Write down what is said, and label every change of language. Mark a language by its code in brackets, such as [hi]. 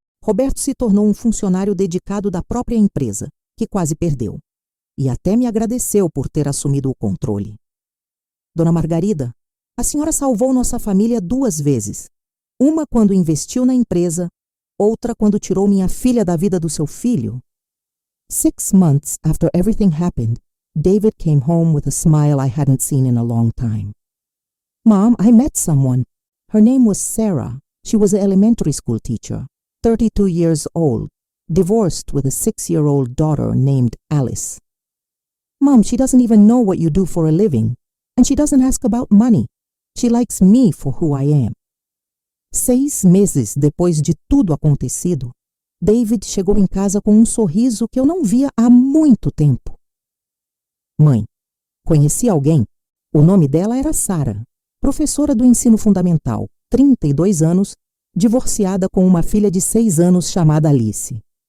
[pt] Roberto se tornou um funcionário dedicado da própria empresa, que quase perdeu. E até me agradeceu por ter assumido o controle. "Dona Margarida, a senhora salvou nossa família 2 vezes. Uma quando investiu na empresa, outra quando tirou minha filha da vida do seu filho." [en] 6 months after everything happened, David came home with a smile I hadn't seen in a long time. "Mom, I met someone. Her name was Sarah. She was an elementary school teacher, 32 years old, divorced with a 6-year-old daughter named Alice. Mom, she doesn't even know what you do for a living, and she doesn't ask about money. She likes me for who I am." [pt] 6 meses depois de tudo acontecido, David chegou em casa com um sorriso que eu não via há muito tempo. "Mãe, conheci alguém. O nome dela era Sarah, professora do ensino fundamental, 32 anos, divorciada com uma filha de 6 anos chamada Alice.